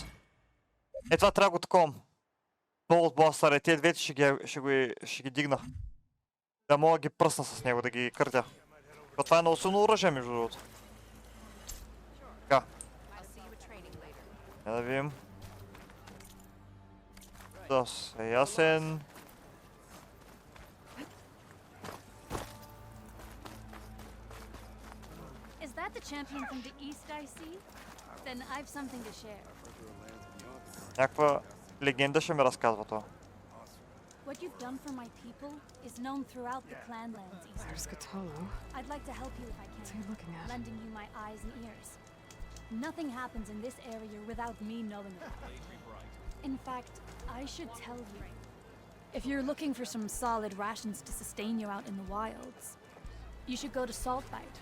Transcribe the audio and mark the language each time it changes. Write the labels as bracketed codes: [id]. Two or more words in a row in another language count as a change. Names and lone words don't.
[bg] Е това трябва го таковам. Болтбастър, е тези двете ще ги дигна. Да мога да ги пръсна с него, да ги къртя. Това е много силно оръжие, между другото. Така. Да видим. Доста е ясен. [en] Is that the champion from the east I see? Then I've something to share. [bg] Някаква легенда ще ми разказва това. [en] What you've done for my people is known throughout the clanlands east. There's Cthulhu. I'd like to help you if I What's can, he looking at? lending you my eyes and ears. Nothing happens in this area without me knowing it. In fact, I should tell you. If you're looking for some solid rations to sustain you out in the wilds, you should go to Saltbite.